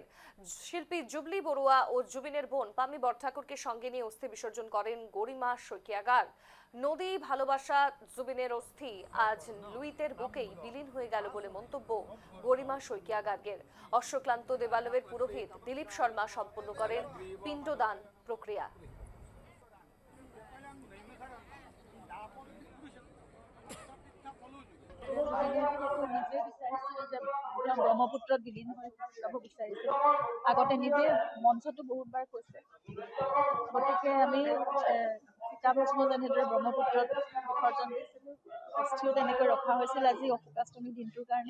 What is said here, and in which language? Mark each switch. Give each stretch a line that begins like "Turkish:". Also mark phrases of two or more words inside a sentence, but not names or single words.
Bangla: শিল্পী জুবলি বড়ুয়া ও জুবিনের বোন পামি বরঠাকুরকে সঙ্গে নিয়ে অস্থি বিসর্জন করেন গরিমা শইকিয়া গার্গ। নদী ভালোবাসা জুবিনের অস্থি আজ লুইতের বুকেই বিলীন হয়ে গেল বলে মন্তব্য গরিমা শইকিয়া গার্গের। অশ্বক্লান্ত দেবালয়ের পুরোহিত দিলীপ শর্মা সম্পন্ন করেন পিণ্ডদান প্রক্রিয়া।
Assamese: ব্ৰহ্মপুত্ৰত বিলীন হৈ যাব বিচাৰিছিল। আগতে নিজে মঞ্চতো বহুতবাৰ কৈছে, গতিকে আমি চিতাভস্ম যেনেদৰে ব্ৰহ্মপুত্ৰত বিসৰ্জন দিছিলোঁ, অস্থিও তেনেকৈ ৰখা হৈছিল আজি অশোকাষ্টমী দিনটোৰ কাৰণে।